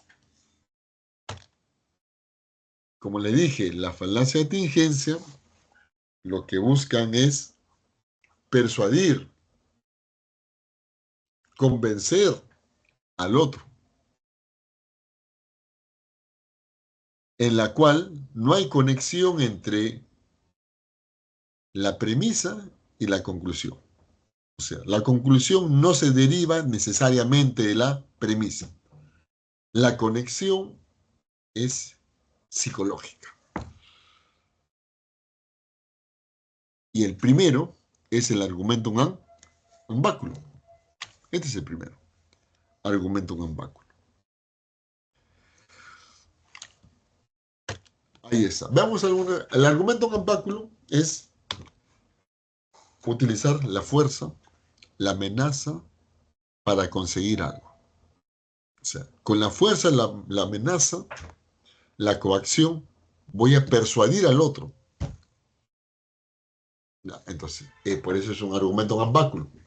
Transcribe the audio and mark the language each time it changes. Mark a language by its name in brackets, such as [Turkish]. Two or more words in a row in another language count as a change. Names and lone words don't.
[Spanish] Como le dije, la falacia de atingencia lo que buscan es persuadir, convencer al otro, en la cual no hay conexión entre la premisa y la conclusión. O sea, la conclusión no se deriva necesariamente de la premisa. La conexión es psicológica. Y el primero es el [Latin] argumentum ad baculum. [Spanish] Este es el primero. [Latin] Argumentum ad baculum. [Spanish] Ahí está. Veamos el [Latin] argumentum ad baculum [Spanish] es utilizar la fuerza, la amenaza para conseguir algo. O sea, con la fuerza, la amenaza, la coacción, voy a persuadir al otro. Ya, entonces, por eso es un argumento [Latin] ad baculum.